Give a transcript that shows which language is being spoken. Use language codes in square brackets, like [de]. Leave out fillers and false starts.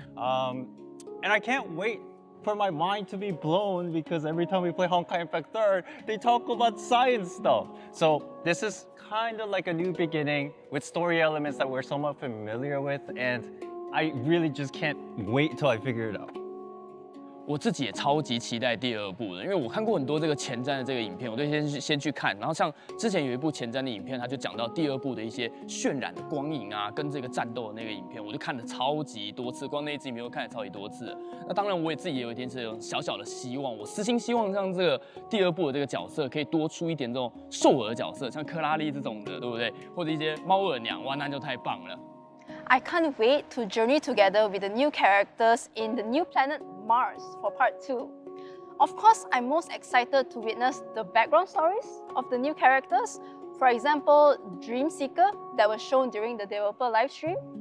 [en] And I can't wait for my mind to be blown because every time we play Honkai Impact 3rd, they talk about science stuff. So this is kind of like a new beginning with story elements that we're somewhat familiar with, and I really just can't wait till I figure it out. [zh] 我自己也超级期待第2部的，因为我看过很多这个前瞻的这个影片，我都先去看。然后像之前有一部前瞻的影片，它就讲到第2部的一些渲染的光影啊，跟这个战斗的那个影片，我就看了超级多次，光那一支影片我看了超级多次。那当然我也自己也有一点这种小小的希望，我私心希望让这个第2部的这个角色可以多出一点这种兽耳角色，像克拉丽这种的，对不对？或者一些猫耳娘，哇，那就太棒了。 [en] I can't wait to journey together with the new characters in the new planet Mars for part 2. Of course, I'm most excited to witness the background stories of the new characters. For example, Dream Seeker that was shown during the developer livestream.